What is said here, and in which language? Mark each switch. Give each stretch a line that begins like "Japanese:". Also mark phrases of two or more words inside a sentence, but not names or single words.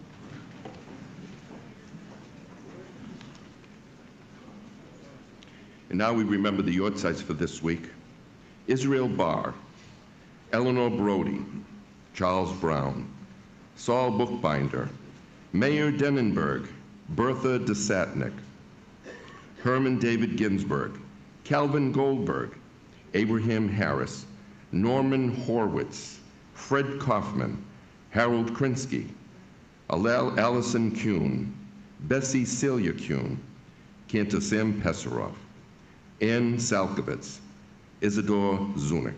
English: And now we remember the yortzites for this week. Israel Barr, Eleanor Brody, Charles Brown, Saul Bookbinder, Mayor Denenberg, Bertha DeSatnik, Herman David Ginsburg, Calvin Goldberg, Abraham Harris, Norman Horwitz, Fred Kaufman, Harold Krinsky, Allison Kuhn, Bessie Celia Kuhn, Cantor Sam Pesarov, Ann Salkovitz, Isidore Zunick.